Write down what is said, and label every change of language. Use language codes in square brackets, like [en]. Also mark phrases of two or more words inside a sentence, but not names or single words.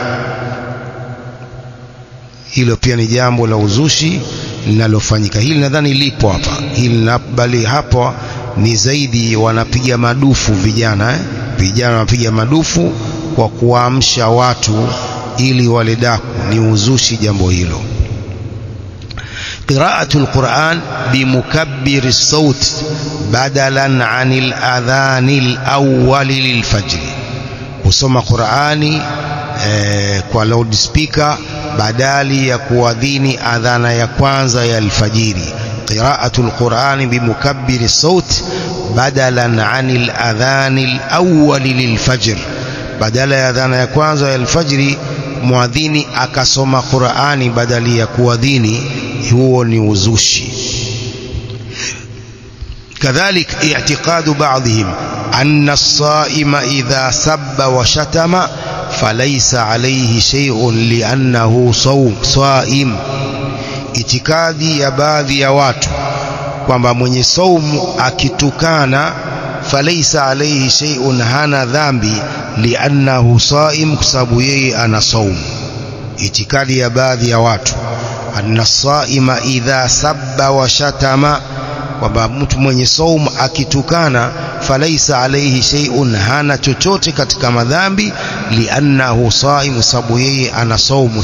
[sw] Hilo pia ni jambo la uzushi linalofanyika. Hili nadhani lipo hapa, hili bali hapo ni zaidi wanapiga madufu vijana, vijana wanapiga madufu kwa kuamsha watu ili wale daku. Ni uzushi jambo hilo. [ar] قراءة القرآن بمكبر الصوت بدلا عن الأذان الأول للفجر. [sw] kusoma Qur'ani kwa loudspeaker badali ya kuadhini adhana ya kwanza ya alfajiri. [ar] قراءة القرآن بمكبر الصوت بدلا عن الأذان الأول للفجر. [sw] Badala ya adhana ya kwanza ya alfajiri muadhini akasoma Qur'ani badali ya kuadhini, huo ni uzushi. [ar] كذلك اعتقاد بعضهم أن الصائم إذا سب وشتم فليس عليه شيء لأنه صائم. [sw] itikadi ya baadhi ya watu kwamba mwenye saumu akitukana [ar] فليس عليه شيء, [sw] hana dhambi, [ar] لأنه صائم, [sw] kwa sababu yeye ana saumu. Itikadi ya baadhi ya watu [ar] أن صائما إذا سب وشتم, [sw] kwamba mtu mwenye saumu akitukana [ar] فليس عليه شيء, [sw] hana chochote katika madhambi, [ar] لأنه صائم, [sw] sababu yeye ana saumu.